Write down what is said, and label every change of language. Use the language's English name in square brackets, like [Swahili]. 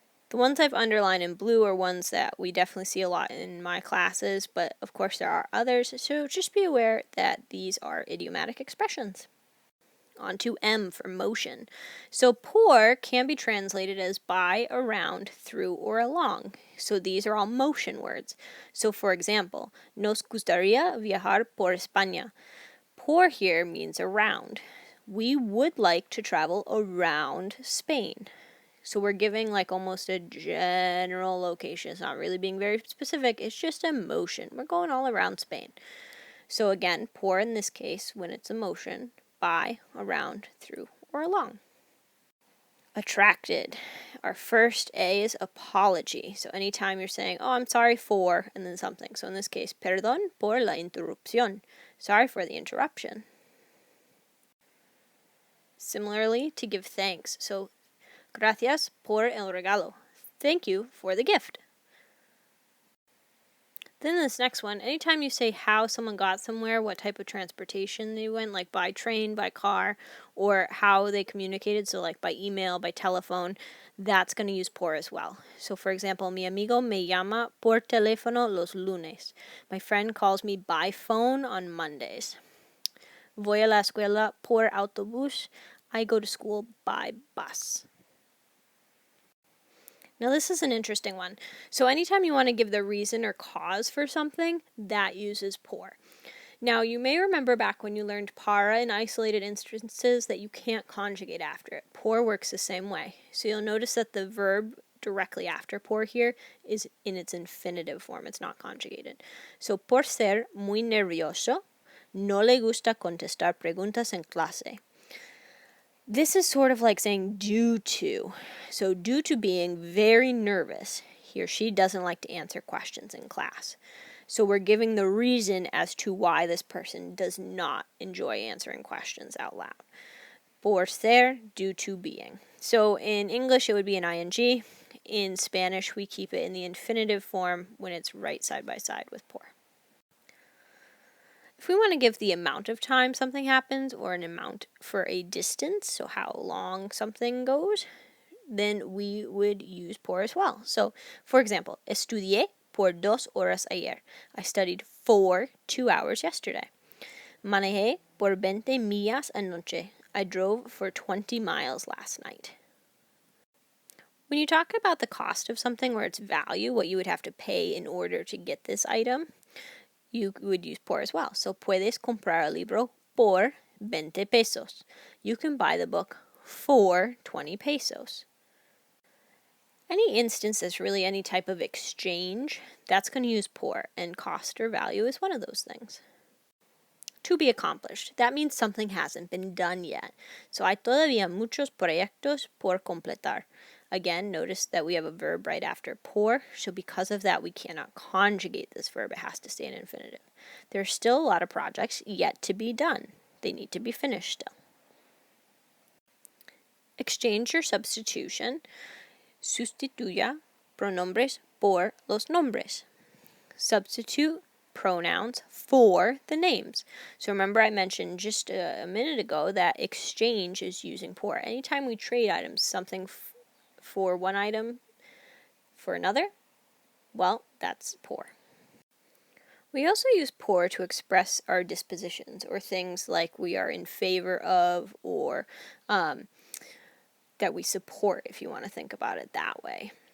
[English] The ones I've underlined in blue are ones that we definitely see a lot in my classes, but of course there are others, so just be aware that these are idiomatic expressions. On to M for motion. So por can be translated as by, around, through, or along. So these are all motion words. So for example, [Spanish] nos gustaría viajar por España. [English] Por here means around. We would like to travel around Spain. So we're giving like almost a general location. It's not really being very specific. It's just a motion. We're going all around Spain. So again, por in this case, when it's a motion, by, around, through, or along. Attracted. Our first A is apology. So anytime you're saying, oh, I'm sorry for, and then something. So in this case, [Spanish] perdón por la interrupción. [English] Sorry for the interruption. Similarly, to give thanks. [Spanish] So gracias por el regalo. [English] Thank you for the gift. Then this next one, anytime you say how someone got somewhere, what type of transportation they went, like by train, by car, or how they communicated, so like by email, by telephone, that's going to use por as well. So for example, [Spanish] mi amigo me llama por teléfono los lunes. [English] My friend calls me by phone on Mondays. [Spanish] Voy a la escuela por autobús. [English] I go to school by bus. Now this is an interesting one. So anytime you want to give the reason or cause for something, that uses por. Now you may remember back when you learned para in isolated instances that you can't conjugate after it. Por works the same way. So you'll notice that the verb directly after por here is in its infinitive form. It's not conjugated. [Spanish] So, por ser muy nervioso, no le gusta contestar preguntas en clase. [English] This is sort of like saying due to. So, due to being very nervous, he or she doesn't like to answer questions in class. So, we're giving the reason as to why this person does not enjoy answering questions out loud. [Spanish] Por ser, [English] due to being. So, in English, it would be an ing. In Spanish, we keep it in the infinitive form when it's right side by side with por. If we want to give the amount of time something happens or an amount for a distance, so how long something goes, then we would use por as well. So, for example, [Spanish] estudié por 2 horas ayer. [English] I studied for 2 hours yesterday. [Spanish] Manejé por 20 millas anoche. [English] I drove for 20 miles last night. When you talk about the cost of something or its value, what you would have to pay in order to get this item, you would use por as well. [Spanish] So, puedes comprar el libro por 20 pesos. [English] You can buy the book for 20 pesos. Any instance that's really any type of exchange, that's going to use por, and cost or value is one of those things. To be accomplished. That means something hasn't been done yet. [Spanish] So, hay todavía muchos proyectos por completar. [English] Again, notice that we have a verb right after por, so because of that, we cannot conjugate this verb. It has to stay in infinitive. There's still a lot of projects yet to be done. They need to be finished still. Exchange or substitution. [Spanish] Sustituya pronombres por los nombres. [English] Substitute pronouns for the names. So remember I mentioned just a minute ago that exchange is using por. Anytime we trade items, something for one item for another, well, that's por. We also use por to express our dispositions or things like we are in favor of or that we support, if you want to think about it that way.